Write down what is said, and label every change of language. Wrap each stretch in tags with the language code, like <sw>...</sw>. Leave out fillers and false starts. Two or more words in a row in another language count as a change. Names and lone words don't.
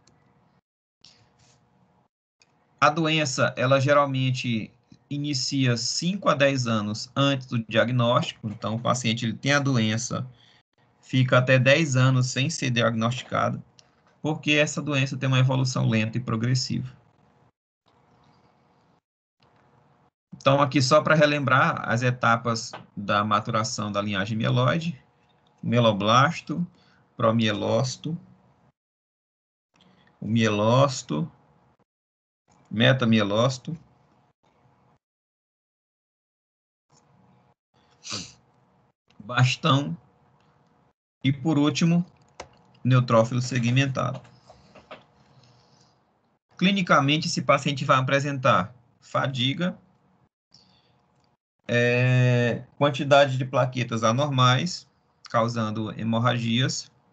<pt>A doença, ela geralmente inicia 5 a 10 anos antes do diagnóstico, então o paciente ele tem a doença, fica até 10 anos sem ser diagnosticado, porque essa doença tem uma evolução lenta e progressiva. Então, aqui só para relembrar as etapas da maturação da linhagem mieloide: mieloblasto, promielócito, o mielócito, metamielócito, bastão e, por último, neutrófilo segmentado. Clinicamente, esse paciente vai apresentar fadiga, quantidade de plaquetas anormais, causando hemorragias.</pt>